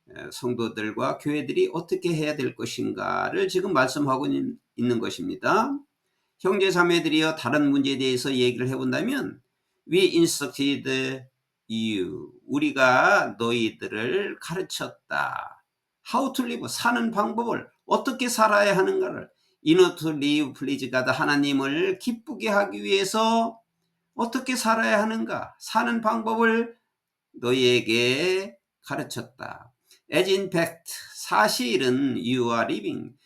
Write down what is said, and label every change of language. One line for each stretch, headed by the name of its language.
Korean: 성도들과 교회들이 어떻게 해야 될 것인가를 지금 말씀하고 있는 것입니다. 형제자매들이여 다른 문제에 대해서 얘기를 해본다면
English: We instructed you.
Korean: 우리가 너희들을 가르쳤다.
English: How to live.
Korean: 사는 방법을 어떻게 살아야 하는가를
English: In order to live please God.
Korean: 하나님을 기쁘게 하기 위해서 어떻게 살아야 하는가 사는 방법을 너희에게 가르쳤다.
English: As in fact
Korean: 사실은
English: you are living.